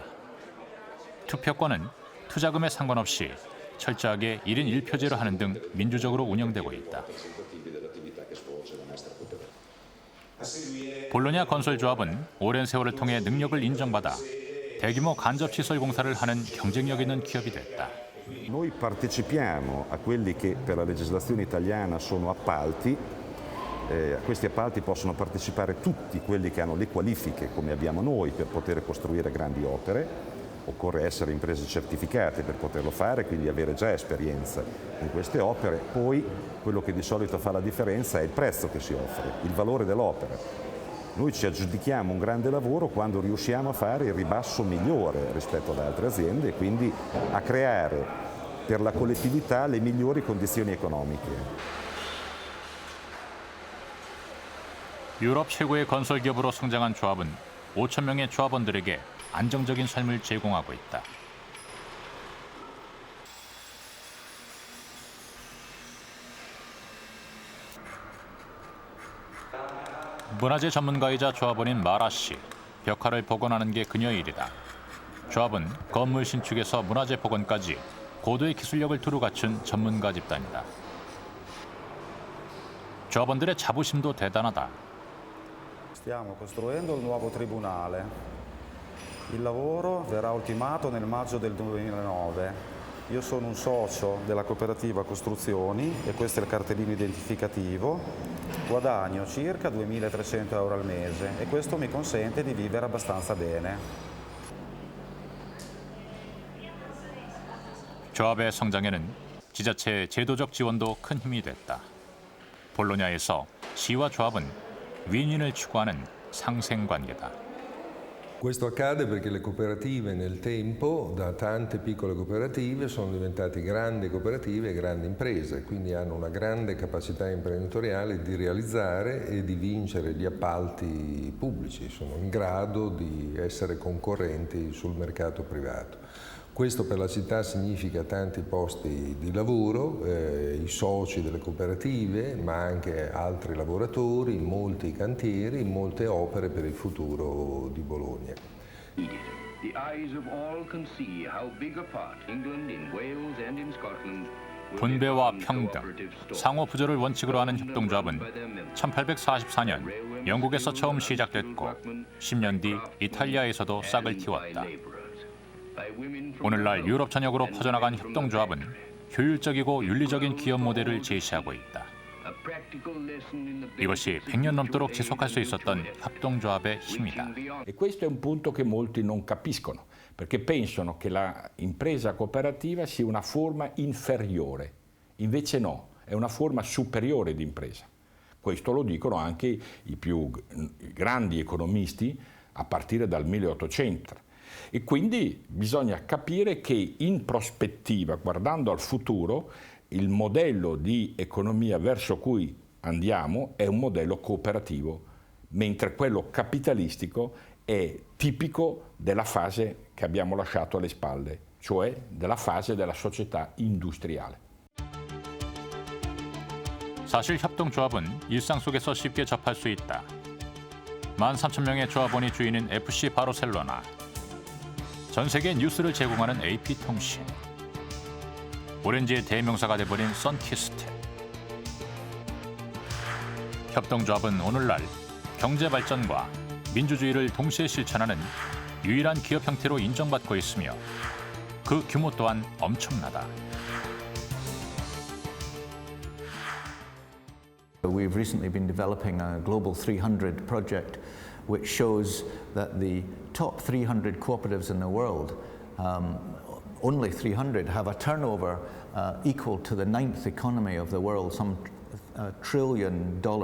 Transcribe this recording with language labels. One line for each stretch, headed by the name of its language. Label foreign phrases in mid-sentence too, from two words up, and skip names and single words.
Korean: 투표권은 투자금에 상관없이 철저하게 1인 1표제로 하는 등 민주적으로 운영되고 있다. 볼로냐 건설조합은 오랜 세월을 통해 능력을 인정받아 대규모 간접시설 공사를 하는 경쟁력 있는 기업이 됐다.
Italian: Noi partecipiamo a quelli che per la legislazione italiana sono appalti. A questi appalti possono partecipare tutti quelli che hanno le qualifiche come abbiamo noi per poter costruire grandi opere. Occorre essere imprese certificate per poterlo fare, quindi avere già esperienza in queste opere. Poi quello che di solito fa la differenza è il prezzo che si offre, il valore dell'opera. Noi ci aggiudichiamo un grande lavoro quando riusciamo a fare il ribasso migliore rispetto ad altre aziende e quindi a creare per la collettività le migliori condizioni economiche.
Korean: 유럽 최고의 건설 기업으로 성장한 조합은 5천 명의 조합원들에게 안정적인 삶을 제공하고 있다. 문화재 전문가이자 조합원인 마라 씨, 벽화를 복원하는 게 그녀의 일이다. 조합은 건물 신축에서 문화재 복원까지 고도의 기술력을 두루 갖춘 전문가 집단이다. 조합원들의 자부심도 대단하다.
Italian: Stiamo costruendo il nuovo tribunale. Il lavoro verrà ultimato nel maggio del 2009. Io sono un socio della cooperativa Costruzioni e questo è il cartellino identificativo. Guadagno circa 2.300 euro al mese e questo mi consente di vivere abbastanza bene.
Korean: 조합의 성장에는 지자체의 제도적 지원도 큰 힘이 됐다. 볼로냐에서 시와 조합은 윈윈을 추구하는 상생관계다.
Italian: Questo accade perché le cooperative nel tempo, da tante piccole cooperative, sono diventate grandi cooperative e grandi imprese, quindi hanno una grande capacità imprenditoriale di realizzare e di vincere gli appalti pubblici, sono in grado di essere concorrenti sul mercato privato. Questo per la città significa tanti posti di lavoro, i soci delle cooperative, ma anche altri lavoratori, molti cantieri, molte opere per il futuro di Bologna.
English: The eyes of all can see how big a part England, in Wales and in Scotland
Korean: 분배와 평등, 상호 부조를 원칙으로 하는 협동조합은 1844년 영국에서 처음 시작됐고 10년 뒤 이탈리아에서도 싹을 틔웠다. 오늘날 유럽 전역으로 퍼져나간 협동조합은 효율적이고 윤리적인 기업 모델을 제시하고 있다. 이것이 100년 넘도록 지속할 수 있었던 협동조합의 힘이다.
Italian: E questo è un punto che molti non capiscono, perché pensano che la impresa cooperativa sia una forma inferiore. Invece no, è una forma superiore di impresa. Questo lo dicono anche i più grandi economisti a partire dal 1800. E quindi bisogna capire che in prospettiva, guardando al futuro, il modello di economia verso cui andiamo è un modello cooperativo, mentre quello capitalistico è tipico della fase che abbiamo lasciato alle spalle, cioè della fase della società industriale.
Korean: 사실 협동조합은 일상 속에서 쉽게 접할 수 있다. 13,000명의 조합원이 주인인 FC 바르셀로나, 전 세계 뉴스를 제공하는 AP통신, 오렌지의 대명사가 돼버린 선키스트. 협동조합은 오늘날 경제 발전과 민주주의를 동시에 실천하는 유일한 기업 형태로 인정받고 있으며 그 규모 또한 엄청나다.
English: We've recently been developing a Global 300 project which shows that the top 300 cooperatives in the world, only 300, have a turnover equal to the 9th economy of the world, some $1 trillion.